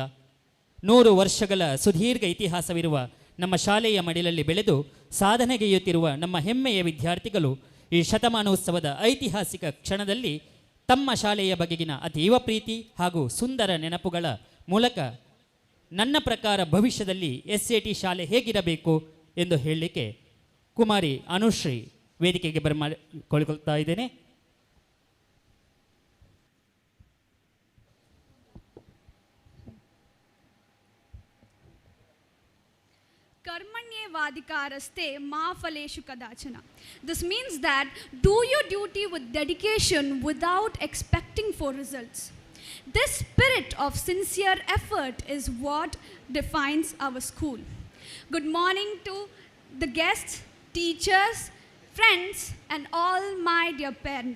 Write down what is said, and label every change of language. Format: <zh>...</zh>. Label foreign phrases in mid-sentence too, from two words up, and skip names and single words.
<kn>100 ವರ್ಷಗಳ ಸುದೀರ್ಘ ಇತಿಹಾಸವಿರುವ ನಮ್ಮ ಶಾಲೆಯ ಮಡಿಲಲ್ಲಿ ಬೆಳೆದು ಸಾಧನೆಗೈಯುತ್ತಿರುವ ನಮ್ಮ ಹೆಮ್ಮೆಯ ವಿದ್ಯಾರ್ಥಿಗಳು ಈ ಶತಮಾನೋತ್ಸವದ ಐತಿಹಾಸಿಕ ಕ್ಷಣದಲ್ಲಿ ತಮ್ಮ ಶಾಲೆಯ ಬಗೆಗಿನ ಅತೀವ ಪ್ರೀತಿ ಹಾಗೂ ಸುಂದರ ನೆನಪುಗಳ ಮೂಲಕ ನನ್ನ ಪ್ರಕಾರ ಭವಿಷ್ಯದಲ್ಲಿ SAT ಶಾಲೆ ಹೇಗಿರಬೇಕು ಎಂದು ಹೇಳಲಿಕ್ಕೆ ಕುಮಾರಿ ಅನುಶ್ರೀ ವೇದಿಕೆಗೆ ಬರಮಾಡಿಕೊಳ್ತಾ ಇದ್ದೇನೆ.</kn> <sa>कर्मण्येवाधिकारस्ते मा फलेषु कदाचन.</sa> <en>This means that do your duty with dedication without expecting for results. This spirit of sincere effort is what defines our school. Good morning to the guests, teachers, friends, and all my dear parents.</en>